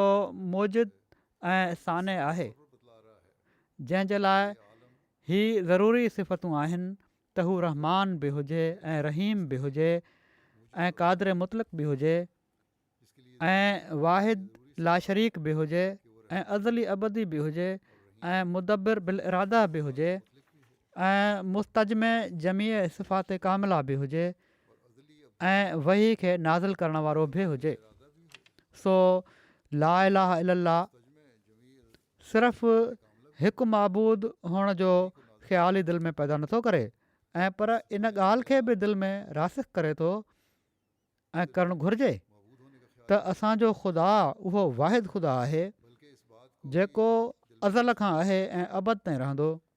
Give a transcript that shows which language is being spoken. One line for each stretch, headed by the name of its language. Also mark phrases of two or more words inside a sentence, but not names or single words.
Sindhi: मौजिद ऐं साने आहे, जंहिंजे लाइ ही ज़रूरी सिफ़तूं आहिनि त हू रहमान बि हुजे ऐं रहीम बि हुजे ऐं क़ादिर मुतलक़ बि हुजे ऐं वाहिद लाशरीक बि हुजे ऐं अज़ली अबदी बि हुजे ऐं मुदब्बिर बिल इरादा बि हुजे ऐं मुस्तजमे जमीअ सिफ़ात कामिला बि हुजे ऐं वही खे नाज़िल करण वारो बि हुजे। सो
Arabic: لا إله إلا الله
Sindhi: सिर्फ़ु हिकु माबूद हुअण जो ख़्यालु ई दिलि में पैदा नथो करे ऐं पर इन ॻाल्हि खे बि दिलि में रासिख़ करे थो ऐं करणु घुरिजे त असांजो ख़ुदा उहो वाहिद ख़ुदा आहे जेको अज़ल खां आहे ऐं अबद ताईं रहंदो